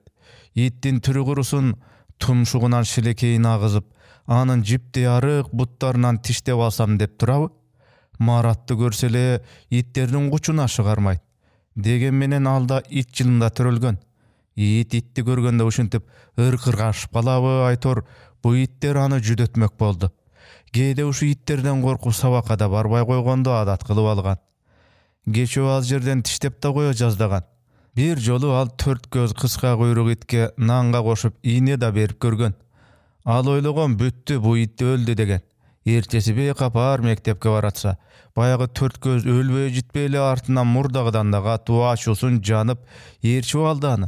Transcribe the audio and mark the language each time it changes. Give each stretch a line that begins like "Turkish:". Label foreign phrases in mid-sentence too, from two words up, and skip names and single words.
Kyrgyz: Иттин түрү курусун, тумшугунан шилекейин агызып, анын жипде арык буттарынан тиштеп алсам деп турабы. Маратты көрсөлө иттеринин кучуна чыгармайт. Деген менен алда ит жылында төрөлгөн. Ит итти көргөндө ушинтип ыркыр кашып калабы Айтор, бу иттер аны жүдөтмөк болду. Кээде ушу иттерден коркуп сабакка да барбай койгондо адат кылып алган. Кечөө ал жерден тиштеп да кое жаздаган. Бир жолу ал 4 көз кыска куйрук итке нанга кошуп ийне да берип көргөн. Ал ойлогон бүттү, бу ит өлдү деген. Эртеси бейкапар мектепке баратса, баягы 4 көз өлбөй житпей эле артынан мурдагыдан да катуу ачуусун жанып ээрчип алды аны.